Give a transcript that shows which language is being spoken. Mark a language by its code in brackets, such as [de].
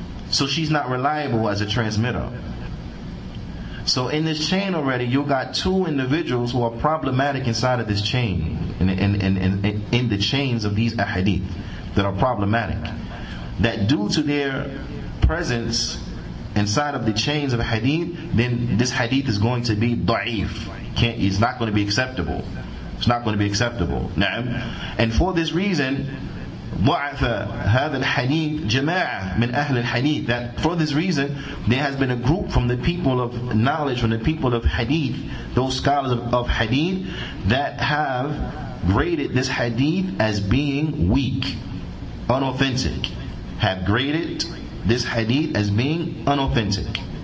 [en] So she's not reliable as a transmitter. So in this chain already, you got two individuals who are problematic inside of this chain, in the chains of these ahadith that are problematic, that due to their presence inside of the chains of hadith, then this hadith is going to be da'if. It's not going to be acceptable. It's not going to be acceptable. And for this reason, [ar] ضعف هذا الحديث جماعة من أهل الحديث. [en] That for this reason, there has been a group from the people of knowledge, from the people of hadith, those scholars of hadith, that have graded this hadith as being weak, unauthentic. Have graded this hadith as being unauthentic.